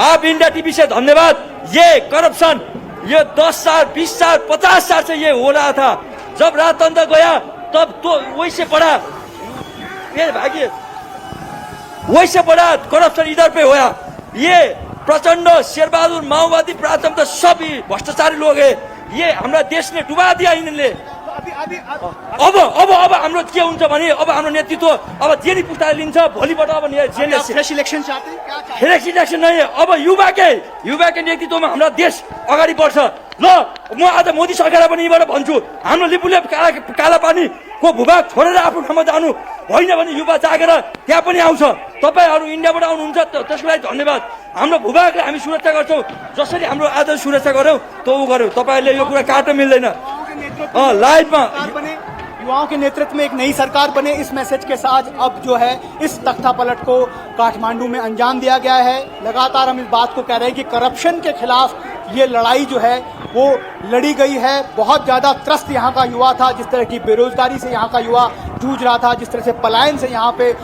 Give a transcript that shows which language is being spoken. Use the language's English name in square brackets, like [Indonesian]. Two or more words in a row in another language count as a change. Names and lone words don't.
[Hindi] आप इंडिया टीवी से धन्यवाद। ये करप्शन ये 10 साल 20 साल 50 साल से ये हो रहा था। जब राजतंत्र गया तब तो वही से पड़ा, फिर भाग्य वही से पड़ा करप्शन इधर पे होया। ये प्रचंड शेरबहादुर माओवादी प्राथमिकता सब भ्रष्टाचारी लोग है। ये हमारा देश ने डुबा दिया इनले। [Nepali] अब हाम्रो के हुन्छ भने अब हाम्रो नेतृत्व अब जेडी पुस्ताले लिन्छ भोलिबाट अब [English] fresh election [Hindi] चाहते हैं? क्या चाहते हैं? [English] fresh election [Nepali] नहीं अब युवाकै नेतृत्वमा हाम्रो देश अगाडि बढ्छ। ल म आज मोदी सरकारलाई पनि यहीबाट भन्छु, हाम्रो लिपुले काला पानीको भूभाग छोडेर आफ्नो ठाउँमा जानु होइन भने युवा जागेर त्यहाँ पनि आउँछ। तपाईहरू इन्डियाबाट आउनुहुन्छ त्यसको लागि धन्यवाद। हाम्रो भूभागलाई हामी सुरक्षा गर्छौँ, जसरी हाम्रो आज सुरक्षा गर्यौँ त ऊ गर्यौँ। तपाईँहरूले यो कुरा काट्न मिल्दैन। लाइटमा [Hindi] युवाओं के नेतृत्व में एक नई सरकार बने, इस मैसेज के साथ अब जो है इस तख्ता पलट को काठमांडू में अंजाम दिया गया है। लगातार हम इस बात को कह रहे हैं कि करप्शन के खिलाफ ये लड़ाई जो है वो लड़ी गई है। बहुत ज़्यादा त्रस्त यहाँ का युवा था, जिस तरह की बेरोजगारी से यहाँ का युवा जूझ रहा था, जिस तरह से पलायन से यहाँ पे